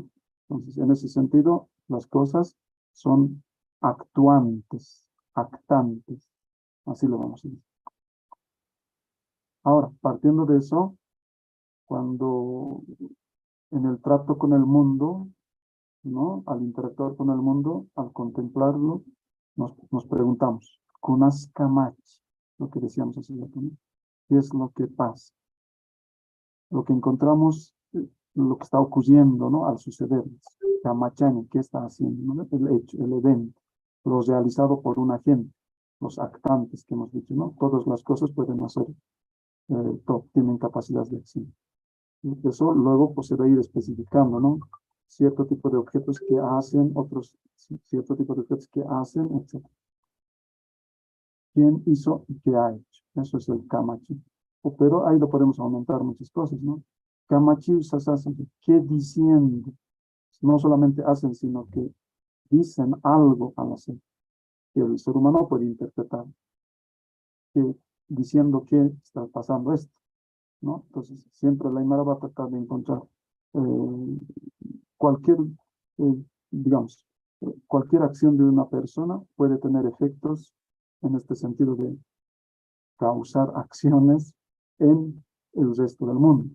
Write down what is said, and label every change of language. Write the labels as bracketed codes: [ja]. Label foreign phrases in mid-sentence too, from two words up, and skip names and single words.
[es] Entonces, en ese sentido, las cosas son actuantes, actantes. Así lo vamos a decir. Ahora, partiendo de eso, cuando en el trato con el mundo, ¿no? Al interactuar con el mundo, al contemplarlo, nos preguntamos, [ay] kunas kamachi, [es] lo que decíamos hace rato, ¿no? ¿Qué es lo que pasa? Lo que encontramos, lo que está ocurriendo, ¿no? Al suceder. Kamachani, ¿qué está haciendo? ¿No? El hecho, el evento, lo realizado por un agente, los actantes que hemos dicho, ¿no? Todas las cosas pueden hacer, tienen capacidad de acción. Y eso luego pues, se va a ir especificando, ¿no? Cierto tipo de objetos que hacen, otros, cierto tipo de objetos que hacen, etc. ¿Quién hizo y qué ha hecho? Eso es el kamachi. Pero ahí lo podemos aumentar muchas cosas, ¿no? [ay] Kamachi usasasan, [es] ¿qué diciendo? No solamente hacen, sino que dicen algo al hacer. Que el ser humano puede interpretar. Que diciendo que está pasando esto, ¿no? Entonces, siempre la Aymara va a tratar de encontrar cualquier, digamos, cualquier acción de una persona puede tener efectos en este sentido de causar acciones en el resto del mundo.